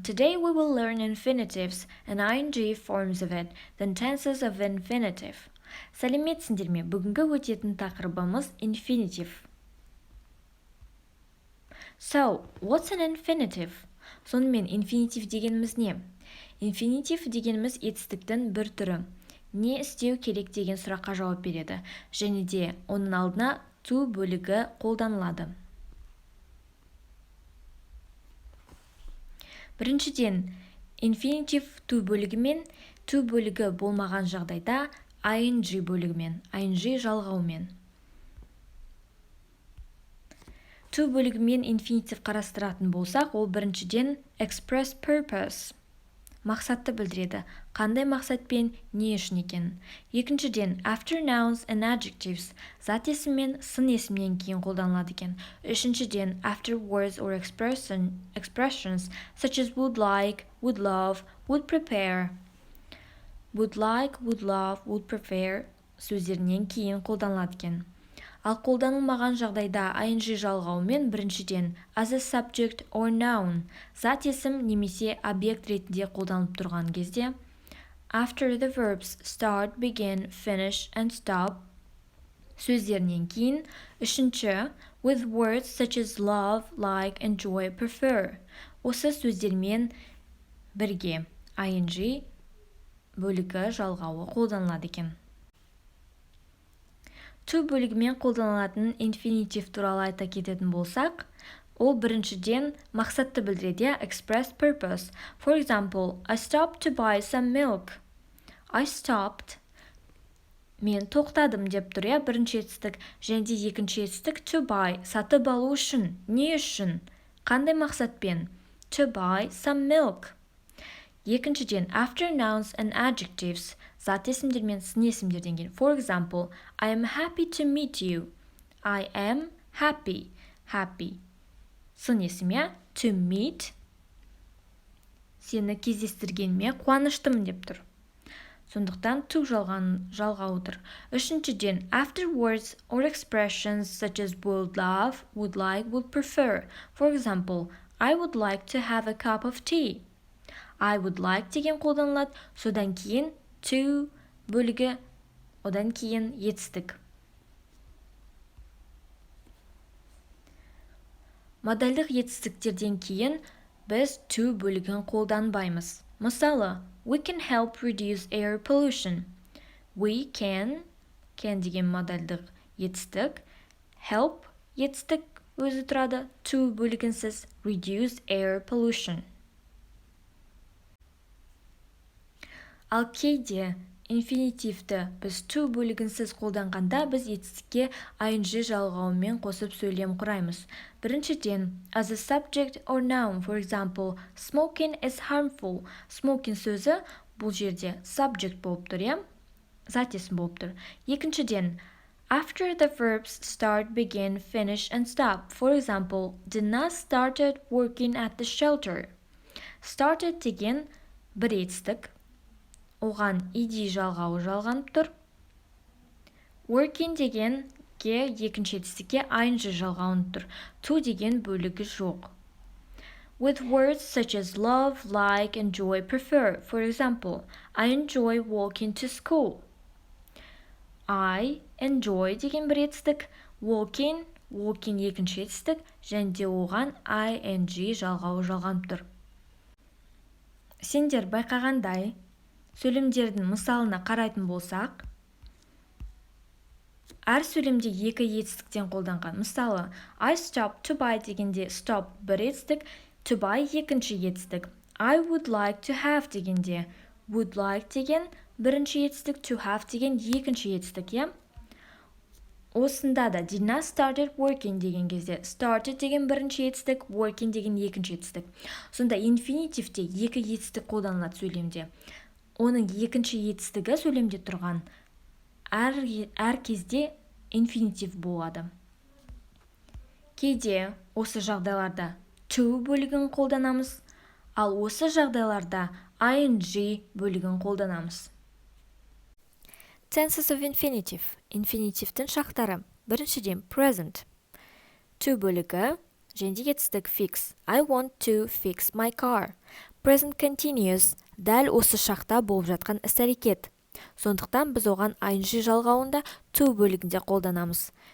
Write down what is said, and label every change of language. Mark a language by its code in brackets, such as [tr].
[en] Today we will learn infinitives and ing forms of it, then tenses of infinitive. [kk] Сәлеметсіңдер ме? Бүгінгі өтетін тақырыбымыз infinitive. [en] So, what's an infinitive? [kk] Сонымен infinitive дегеніміз не? Infinitive дегеніміз етістіктің бір түрі. Не істеу керек деген сұраққа жауап береді. Және де оның алдына to бөлігі қолданылады. Біріншіден, infinitive to бөлігімен, to бөлігі болмаған жағдайда ing бөлігімен, ing жалғаумен. To бөлігімен infinitive қарастыратын болсақ, ол біріншіден [en] express purpose, [kk] мақсатты білдіреді. Қандай мақсатпен, не үшін екен. Екіншіден, [en] after nouns and adjectives, [kk] зат есім мен сын есімнен кейін қолданылады екен. [en] Үшіншіден, after words or expressions such as would like, would love, would prepare. Would like, would love, would prepare [kk] сөздерінен кейін қолданылады екен. Ал қолданылмаған жағдайда ing жалғаумен біріншіден [en] as a subject or noun, [kk] зат есім немесе объект ретінде қолданылып тұрған кезде [en] after the verbs start, begin, finish and stop [kk] сөздерінен кейін үшінші [en] with words such as love, like, enjoy, prefer [kk] осы сөздермен бірге ing бөлігі жалғауы қолданылады екен. To бөлігімен қолданылатын infinitive туралы айта кететін болсақ, ол біріншіден мақсатты білдіреді, [en] express purpose. For example, I stopped to buy some milk. I stopped. [kk] Мен тоқтадым деп тұр, бірінші етістік. Және де екінші етістік [en] to buy, [kk] сатып алу үшін. Не үшін? Қандай мақсатпен? [en] To buy some milk. [kk] Екіншіден, [en] after nouns and adjectives, [kk] зат есімдер мен сын есімдерден кейін. [en] For example, I am happy to meet you. I am happy. Happy. [kk] Сын есім, [en] to meet. [kk] Сені кездестіргеніме қуаныштымын деп тұр. Сондықтан to жалғауы тұр. [en] Үшіншіден, after words or expressions such as would love, would like, would prefer. For example, I would like to have a cup of tea. I would like [kk] деген қолданылады, содан кейін to бөлігі, одан кейін етістік. Модальдық етістіктерден кейін біз to бөлігін қолданбаймыз. [en] Мысалы, we can help reduce air pollution. We can [kk] деген модальдық етістік, help етістік өзі тұрады, to бөлігінсіз [en] reduce air pollution. [kk] Ал кейде инфинитивті біз to бөлігінсіз қолданғанда біз етістікке ing жалғауымен қосып сөйлем құраймыз. [en] Біріншіден, as a subject or noun, for example, smoking is harmful. [kk] Smoking сөзі бұл жерде subject болып тұр, зат есім болып тұр. [en] Екіншіден, after the verbs start, begin, finish and stop. For example, Dina started working at the shelter. [kk] Started деген бір етістік. Оған id жалғауы жалғанып тұр. Working дегенге екінші етістікке ing жалғанып тұр. To деген бөлігі жоқ. [en] With words such as love, like, enjoy, prefer. For example, I enjoy walking to school. I enjoy [kk] деген бір етістік. Walking екінші етістік. Және де оған ing жалғауы жалғанып тұр. Сендер байқағандай, сөйлемдердің мысалына қарайтын болсақ, әр сөйлемде екі етістіктен қолданған. Мысалы, [en] I stopped to buy [kk] дегенде stop бір етістік, [en] to buy [kk] екінші етістік. [en] I would like to have [kk] дегенде [en] would like [kk] деген бірінші етістік, [en] to have [kk] деген екінші етістік, Осында да [en] Dina started working [kk] деген кезде started деген бірінші етістік, working деген екінші етістік. Сонда инфинитивте екі етістік қолданылады сөйлемде. Оның екінші етістігі сөйлемде тұрған әр кезде инфинитив болады. Кейде осы жағдайларда to бөлігін қолданамыз, ал осы жағдайларда ing бөлігін қолданамыз. [en] Tenses of infinitive. [kk] Инфинитивтің шақтары. Біріншіден present. To бөлігі Және жетістік fix. [en] I want to fix my car. Present continuous. [kk] Дәл осы шақта болып жатқан іс-әрекет. Сондықтан біз оған ing жалғауында to бөлігінде қолданамыз.